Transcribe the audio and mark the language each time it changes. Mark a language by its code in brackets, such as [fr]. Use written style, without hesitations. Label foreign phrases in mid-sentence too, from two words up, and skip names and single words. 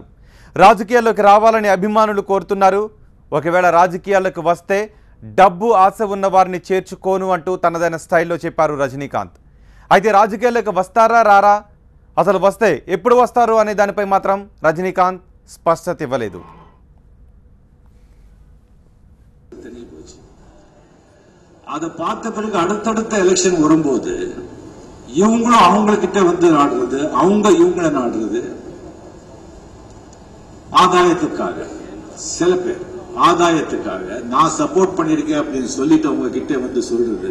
[te] రాజకీయాల్లోకి రావాలని అభిమానులు కోరుతున్నారు. ఒకవేళ రాజకీయాల్లోకి వస్తే డబ్బు ఆశ ఉన్న వారిని చేర్చుకోను అంటూ తనదైన స్టైల్లో చెప్పారు రజనీకాంత్. అయితే రాజకీయాల్లోకి వస్తారా రారా, అసలు వస్తే ఎప్పుడు వస్తారు అనే దానిపై మాత్రం రజనీకాంత్ స్పష్టత ఇవ్వలేదు. [ta] அதை பார்த்த பிறகு அடுத்தடுத்த எலெக்ஷன் வரும்போது இவங்களும் அவங்ககிட்ட வந்து நாடுறது, அவங்க இவங்களை நாடுறது ஆதாயத்துக்காக. சில பேர் ஆதாயத்துக்காக நான் சப்போர்ட் பண்ணிருக்கேன் அப்படின்னு சொல்லிட்டு அவங்க கிட்ட வந்து சொல்றது.